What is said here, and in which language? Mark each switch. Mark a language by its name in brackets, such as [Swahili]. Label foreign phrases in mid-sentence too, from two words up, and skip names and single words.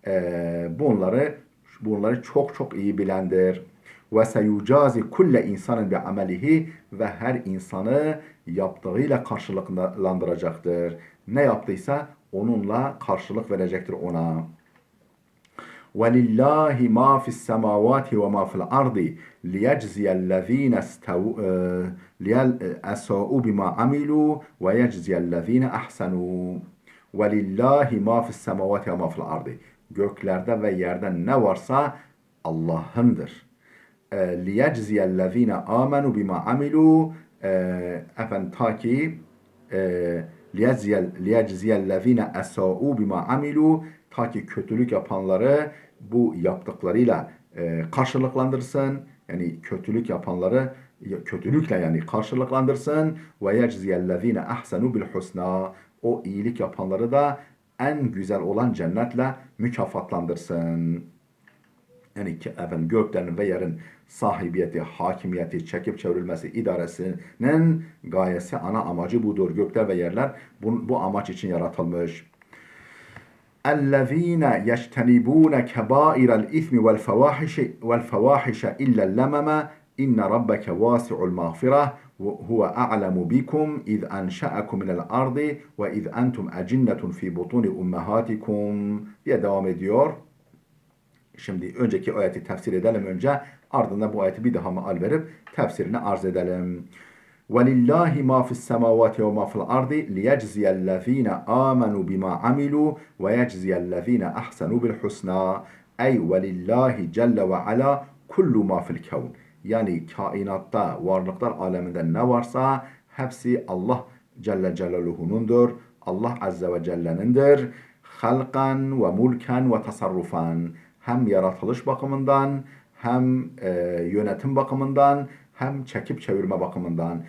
[Turkish] Bunları çok iyi bilendir. [Arabic] وسيجازي كل إنسان بعمله [Turkish] ve her insanı yaptığıyla karşılıklandıracaktır. Ne yaptıysa onunla karşılık verecektir ona. [Arabic] وَلِلَّهِ مَا فِي السَّمَاوَاتِ وَمَا فِي الْأَرْضِ لِيَجْزِيَ الَّذ۪ينَ أَسَاءُوا بِمَا عَمِلُوا وَيَجْزِيَ الَّذ۪ينَ أَحْسَنُوا وَلِلَّهِ مَا فِي السَّمَاوَاتِ وَمَا فِي الْأَرْضِ. [Turkish] Göklerde ve yerde ne varsa Allah'ındır. [Arabic] لِيَجْزِيَ الَّذ۪ينَ آمَنُوا بِمَا عَمِلُوا [Turkish] efendim ta ki [Arabic] لِيَجْزِيَ الَّذ۪ينَ أَسَاءُوا بِمَا عَمِلُوا [Turkish] ta ki kötülük yapanları bu yaptıklarıyla karşılıklandırsın. Yani kötülük yapanları kötülükle yani karşılıklandırsın. [Arabic] ويجزي الذين أحسنوا بالحسنى. [Turkish] O iyilik yapanları da en güzel olan cennetle mükafatlandırsın. Yani efendim göklerin ve yerin sahibiyeti, hakimiyeti, çekip çevrilmesi, idaresinin gayesi, ana amacı budur. Gökler ve yerler bu amaç için yaratılmış. [Arabic] اَلَّذ۪ينَ يَجْتَنِبُونَ كَبَائِرَ الْاِثْمِ وَالْفَوَاحِشَ اِلَّا اللَّمَمَ اِنَّ رَبَّكَ وَاسِعُ الْمَغْفِرَةِ هُوَ أَعْلَمُ بِكُمْ اِذْ أَنْشَأَكُمْ مِنَ الْأَرْضِ وَاِذْ أَنْتُمْ أَجِنَّةٌ فِي بُطُونِ اُمَّهَاتِكُمْ [Turkish] diye devam ediyor. Şimdi önceki ayeti tefsir edelim önce. Ardından bu ayeti bir daha meal verip tefsirini arz edelim. [Arabic] وَلِلَّهِ مَا فِي السَّمَاوَاتِ وَمَا فِي الْأَرْضِ لِيَجْزِيَ الَّذ۪ينَ آمَنُوا بِمَا عَمِلُوا وَيَجْزِيَ الَّذ۪ينَ أَحْسَنُوا بِالْحُسْنَى Ey وَلِلَّهِ جَلَّ وَعَلَى كُلُّ مَا فِي الْكَوْنِ [Turkish] Yani kainatta, varlıklar aleminde ne varsa hepsi Allah Celle Celaluhu'nundur. Allah [Arabic] عز وجل. خلقا وملكا وتصرفا. [Turkish] Hem yaratılış bakımından, hem yönetim bakımından, hem çekip çevirme bakımından.